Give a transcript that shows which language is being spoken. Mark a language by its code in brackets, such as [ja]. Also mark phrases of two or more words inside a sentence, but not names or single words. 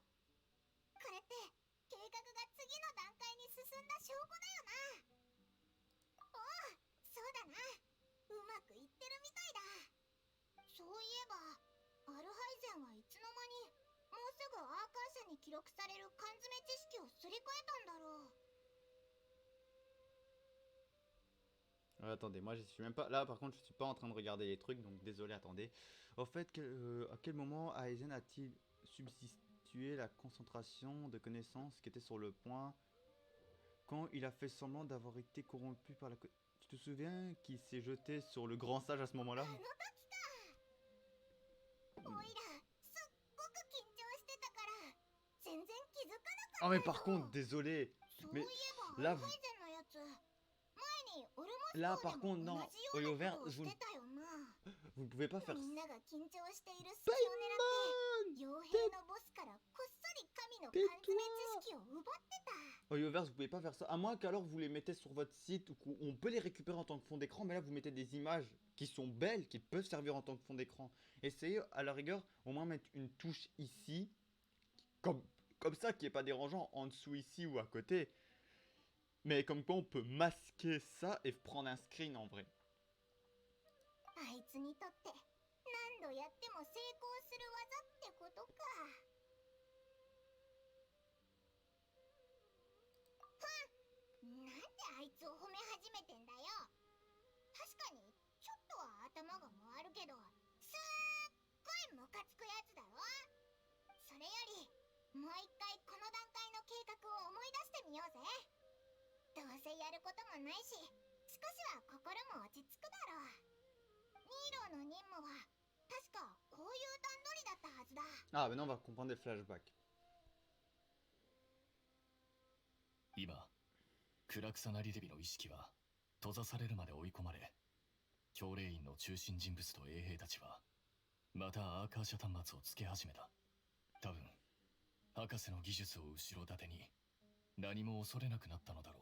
[ja] これって計画が次の段階に進んだ証拠だよな。おお、そうだな。うまくいってるみたいだ。そういえば、アルハイゼンはいつの間にもうすぐアーカー社に記録される缶詰知識をすり替えたんだろう。 [fr] Attendez, moi je suis même pas là. Par contre, je suis pas en train de regarder les trucs, donc désolé. Attendez. Au fait, à quel moment Aizen a-t-il substitué la concentration de connaissances qui était sur le point quand il a fait semblant d'avoir été corrompu par la. Tu te souviens qu'il s'est jeté sur le grand sage à ce moment-là? [ja] おいら、すっごく緊張してたから全然気づかなかった。 [fr] Oh mais par contre, désolé. [ja] そうい [fr] Mais [ja] えば、 [fr] là, [ja] アルハイゼンのやつ、前にオルモス [fr] là [ja] 島 [fr] par [ja] で [fr] contre, [ja] も [fr] non. [ja] 同じような [fr] Oyover, [ja] ことをしてたよな。 [fr] vous ne pouvez pas faire [ja] みん [fr] ça. [ja] なが緊張している隙を狙って、傭兵のボスからこっそり神の缶詰知識を奪ってた。 [fr] Oyoverse, vous pouvez pas faire ça. À moins qu'alors vous les mettez sur votre site ou qu'on peut les récupérer en tant que fond d'écran. Mais là, vous mettez des images qui sont belles, qui peuvent servir en tant que fond d'écran. Essayez à la rigueur au moins mettre une touche ici, comme ça, qui est pas dérangeant, en dessous ici ou à côté. Mais comme quoi on peut masquer ça et prendre un screen en vrai. [ja] あいつにとって何度やっても成功する技ってことか。なんであいつを褒め始めてんだよ。確かにちょっとは頭が回るけど、すっごいムカつくやつだろ。それよりもう一回この段階の計画を思い出してみようぜ。どうせやることもないし、少しは心も落ち着くだろう。ニーローの任務は確かこういう段取りだったはずだ。 [fr] Ah, maintenant on va comprendre les flashbacks. [ja] 今暗草なりデビの意識は閉ざされるまで追い込まれ、教令員の中心人物と衛兵たちはまたアーカーシャ端末をつけ始めた。多分博士の技術を後ろ盾に何も恐れなくなったのだろ